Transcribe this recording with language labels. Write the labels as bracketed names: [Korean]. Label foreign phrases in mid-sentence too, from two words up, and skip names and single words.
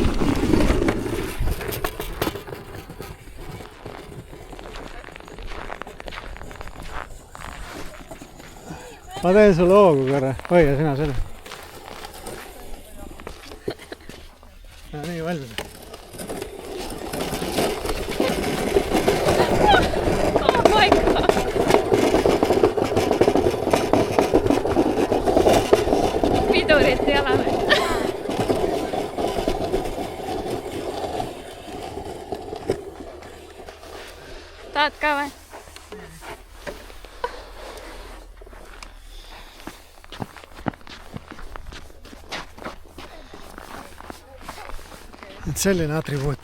[Estonian] Ma teen sulle hoogu korra. Hoia sina selle. Ja nii valmis. [English] Oh my god. [Estonian] Pidurit ei ole või? Tahad ka või? Et selline atribuut.